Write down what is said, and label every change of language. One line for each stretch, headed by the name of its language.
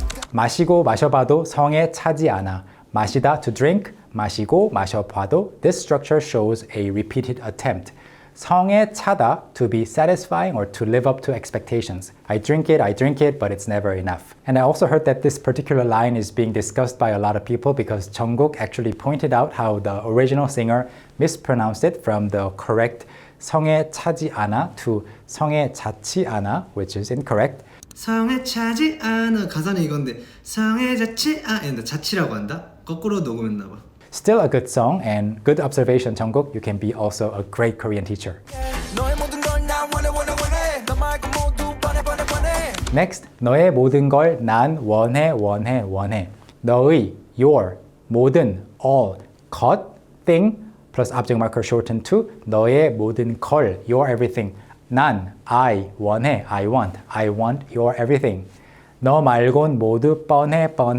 English: 마시고 마셔봐도 성에 차지 않아. 마시다, to drink, 마시고 마셔봐도. This structure shows a repeated attempt. 성에 차다, to be satisfying or to live up to expectations. I drink it, but it's never enough. And I also heard that this particular line is being discussed by a lot of people because Jungkook actually pointed out how the original singer mispronounced it from the correct 성에 차지 않아 to 성에 닿지 않아, which is incorrect.
Korean: 성에 차지 않아 가사는 이건데 성에 닿지 않아 자치라고 한다? 거꾸로 녹음했나 봐.
English: Still a good song and good observation, Jungkook. You can be also a great Korean teacher.
Korean: Next, 너의 모든 걸 난 원해.
English: 너의, your, 모든, all, 것, thing, plus object marker shortened to 너의 모든 걸, your everything. 난, I, 원해, I want your everything.
Korean: 너 말곤 모두 뻔해.